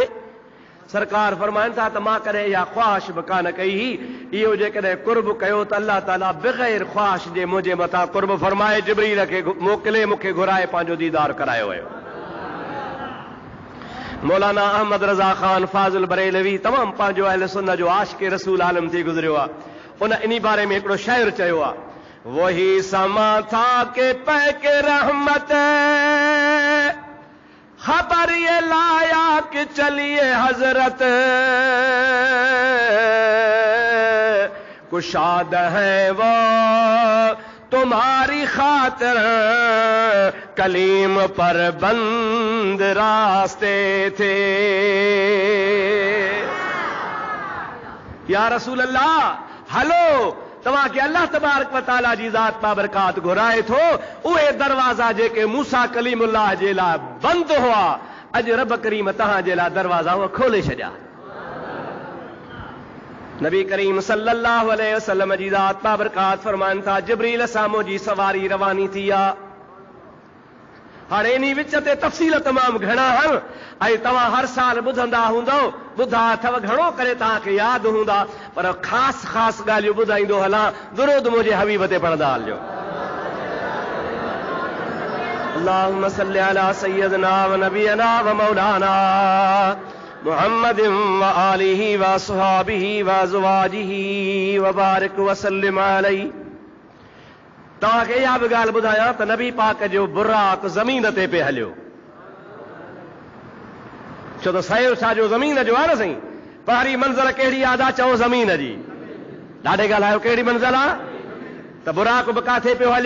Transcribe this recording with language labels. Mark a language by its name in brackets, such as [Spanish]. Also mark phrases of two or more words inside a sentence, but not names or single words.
[Sindhi] सरकार फरमाइनि था त मां कॾहिं इहा ख़्वाहिश बि कान कई हुई, इहो जेकॾहिं कुर्ब कयो त अल्लाह ताला बग़ैर ख़्वाहिश जे मुंहिंजे मथां कुर्ब फरमाए जिब्रील खे मोकिले मूंखे घुराए पंहिंजो दीदार करायो वियो। मौलाना अहमद रज़ा ख़ान फाज़िल बरेलवी तमामु पंहिंजो अहले सुन्नत जो आशिक़ रसूल आलम थी गुज़रियो आहे। उन इन बारे में हिकिड़ो शाइर चयो आहे, [Urdu] وہی سماں تھا کہ پے کے رحمت خبر یہ لایا کہ چلیے حضرت، کشاد ہے وہ تمہاری خاطر کلیم پر بند راستے تھے. [Arabic] يا رسول الله, [Sindhi] हलो तव्हां खे अल्लाह तबारक व तआला जी ज़ात बाबरकात घुराए थो, उहे दरवाज़ा जेके मूसा कलीमुल्लाह जे लाइ बंदि हुआ, अॼु रब करीम तव्हां जे लाइ दरवाज़ा उहे खोले छॾिया। नबी करीम [Arabic] صلى الله عليه وسلم [Sindhi] जी ज़ात बाबरकात फरमाइनि था, जिब्रील सां मुंहिंजी सवारी रवानी थी आहे। हाणे इन विच ते तफ़सील तमामु घणा आहिनि ऐं तव्हां हर साल ॿुधंदा हूंदव, ॿुधा अथव, घणो करे तव्हांखे यादि हूंदा, पर ख़ासि ख़ासि ॻाल्हियूं ॿुधाईंदो हलां। दुरूद मुंहिंजे हबीब ते पढ़ंदा हलिजो। [Arabic] اللهم صل على سيدنا ونبينا ومولانا محمد وآله وأصحابه وأزواجه وبارك وسلم عليه. [Sindhi] तव्हांखे इहा बि ॻाल्हि ॿुधायां त नबी पाक जो बुराक ज़मीन ते पे हलियो, छो त सयो छाजो ज़मीन जो आहे न साईं। पहिरीं मंज़िल कहिड़ी यादि आहे? चओ ज़मीन जी। ॾाढे ॻाल्हायो, कहिड़ी मंज़िल आहे? त बुराक बि काथे पियो हलियो?